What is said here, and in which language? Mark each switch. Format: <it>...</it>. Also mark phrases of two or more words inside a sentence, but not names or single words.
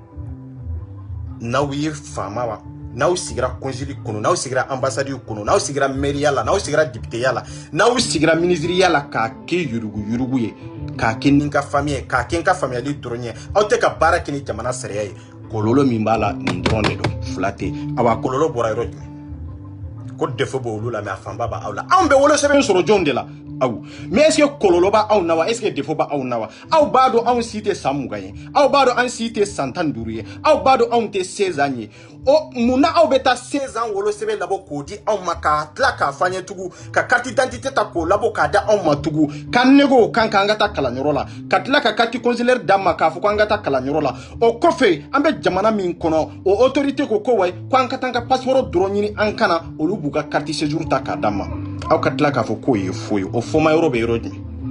<bm>n'aw ye faama wa n'aw sigira consulat kɔnɔ n'aw sigira ambassade kɔnɔ n'aw sigira mairie la n'aw sigira député la n'aw sigira ministre la k'a kɛ yurugu ye k'a kɛ ni ka famille ye k'a kɛ n ka faamuyali dɔrɔn ye aw tɛ ka baara kɛ ni jamana sariya ye kɔlɔlɔ min b'a la nin dɔrɔn de don fila tɛ awa kɔlɔlɔ bɔra yɔrɔ jumɛn ko defo b'olu la mais a fanba b'aw la anw bɛ wolosɛbɛn sɔrɔ jɔn de la aw</bm> <fr>mais est-ce que</fr> <bm>kɔlɔlɔ b'aw na wa</bm> <fr>est-ce que</fr> <bm>defo b'aw na wa aw b'a dɔn anw si tɛ san 20 ye aw b'a dɔn an si tɛ san 15 ye aw b'a dɔn anw tɛ 16 ans ye o munna aw bɛ taa 16 ans wolosɛbɛn labɔ k'o di anw ma k'a tila k'a fɔ an ye tugun ka</bm> <fr>carte d'identité</fr> <bm>ta k'o labɔ k'a da anw ma tugun k'an nego kan k'an ka taa kalanyɔrɔ la ka tila ka</bm> <fr>carte consulaire</fr> <bm>d'a ma k'a fɔ k'an ka taa kalanyɔrɔ la o kɔfɛ an bɛ jamana min kɔnɔ o autorité ko ko wayi k'an ka taa an ka passeport dɔrɔn ɲini an kana olu b'u ka</bm> <fr>carte séjour</fr> <bm>ta k'a d'a ma aw ka tila k'a fɔ k'o ye fo ye o fɔma yɔrɔ bɛ yɔrɔ jumɛn</bm>